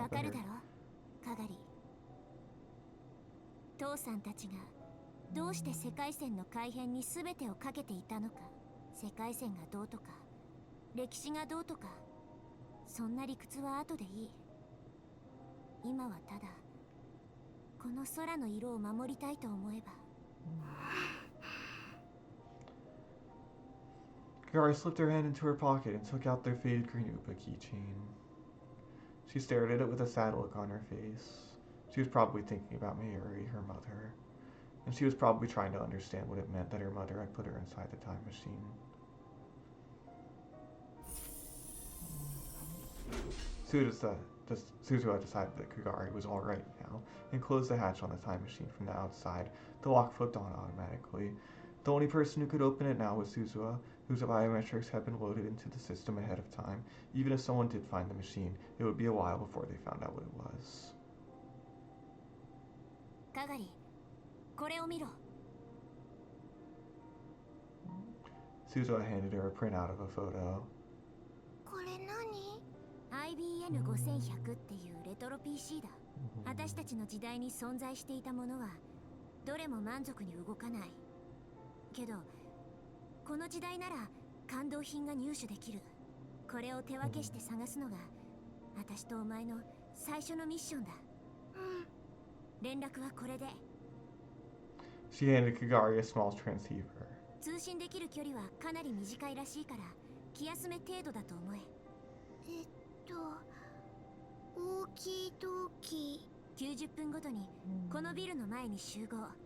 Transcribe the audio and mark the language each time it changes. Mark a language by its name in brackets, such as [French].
[Japanese] わか [English] better. [Japanese] るだろ、カガリ。父さんたちがどうして世界線の改変に全てをかけていたのか。世界線がどうとか、歴史がどうとか、そんな理屈は後でいい。今はただこの空の色を守りたいと思えば。 [English] Kagari slipped her hand into her pocket and took out their faded green Upa keychain. She stared at it with a sad look on her face. She was probably thinking about Mayuri, her mother, and she was probably trying to understand what it meant that her mother had put her inside the time machine. Suzuha decided that Kagari was alright now and closed the hatch on the time machine from the outside. The lock flipped on automatically. The only person who could open it now was Suzuha, whose biometrics had been loaded into the system ahead of time. Even if someone did find the machine, it would be a while before they found out what it was. [Japanese] Kagari, これを見ろ. [English] Suzuha handed her a printout of a photo. [Japanese] これ何？ IBN5100 っていうレトロ PC だ。私たちの時代に存在していたものはどれも満足に動かない。けどこの時代なら感動品が入手できる。これを手分けして探すのが私とお前の最初のミッションだ。連絡はこれで。 [English] She handed Kagari a small transceiver. [Japanese] 通信できる距離はかなり短いらしいから気休め程度だと思え。オーキードーキー。 90分ごとにこのビルの前に集合。